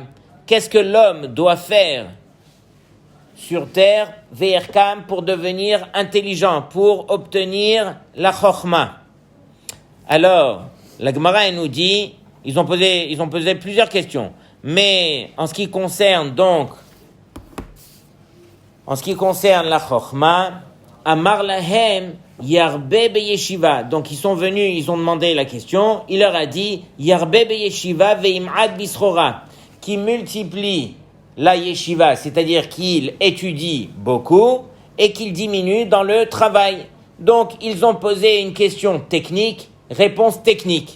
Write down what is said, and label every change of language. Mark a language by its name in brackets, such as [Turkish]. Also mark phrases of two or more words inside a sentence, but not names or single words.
[French] Qu'est-ce que l'homme doit faire sur terre, ve'yerkam, pour devenir intelligent, pour obtenir la chokhma? Alors, la Gemara nous dit, ils ont posé plusieurs questions. Mais en ce qui concerne la chokhma, [Hebrew] אמר להם ירבה בישיבה. [French] Donc ils sont venus, ils ont demandé la question. Il leur a dit [Hebrew] ירבה בישיבה וימעט בסחורה, [French] qui multiplie la yeshiva, c'est-à-dire qu'il étudie beaucoup et qu'il diminue dans le travail. Donc ils ont posé une question technique, réponse technique.